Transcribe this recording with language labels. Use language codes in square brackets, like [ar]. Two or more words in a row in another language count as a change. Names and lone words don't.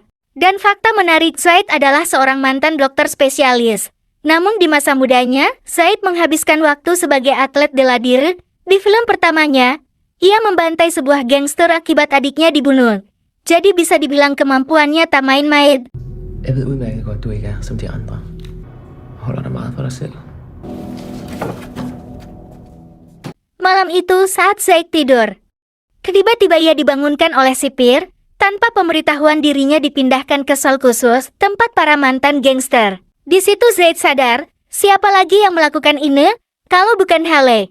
[id] Dan fakta menarik, Zaid adalah seorang mantan dokter spesialis. Namun di masa mudanya, Zaid menghabiskan waktu sebagai atlet bela diri. Di film pertamanya, ia membantai sebuah gangster akibat adiknya dibunuh. Jadi bisa dibilang kemampuannya tak main-main. [da] Jeg ved udmærket godt, du ikke er som de andre. Holder dig meget for dig selv. [id] Malam itu saat Zaid tidur, tiba-tiba ia dibangunkan oleh sipir. Tanpa pemberitahuan dirinya dipindahkan ke sel khusus tempat para mantan gangster. Di situ Zaid sadar, siapa lagi yang melakukan ini kalau bukan Helle.